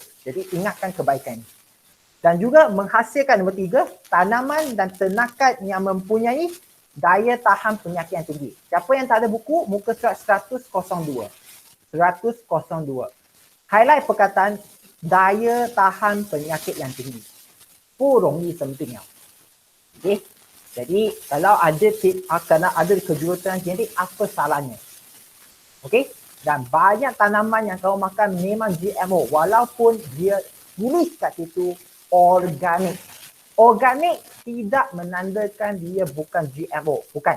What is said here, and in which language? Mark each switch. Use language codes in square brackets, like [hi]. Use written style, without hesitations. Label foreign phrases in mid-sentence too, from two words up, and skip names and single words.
[ms] Jadi ingatkan kebaikan. Dan juga menghasilkan nombor 3, tanaman dan ternakan yang mempunyai daya tahan penyakit yang tinggi. Siapa yang tak ada buku, muka surat 10002. 10002. Highlight perkataan daya tahan penyakit yang tinggi. [zh] 不容易生病了. [ms] Okey. Jadi kalau ada kejuruteraan genetik, apa salahnya? Okey. Dan banyak tanaman yang kamu makan memang GMO walaupun dia tulis kat situ organik. Organik tidak menandakan dia bukan GMO, bukan.